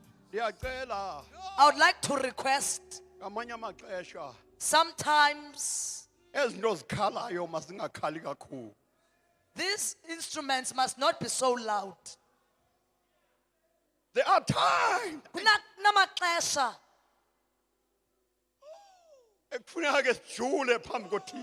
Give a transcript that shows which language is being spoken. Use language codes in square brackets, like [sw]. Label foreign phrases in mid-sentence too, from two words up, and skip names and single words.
[xh] Ndiyacela [en] I would like to request [xh] ngamanye amaxesha [en] sometimes [xh] ezinto zikhalayo mazingakhali kakhulu. [en] these instruments must not be so loud. There are times [xh] Kunamaxesha ekufuneka ke sijule phambi koThixo.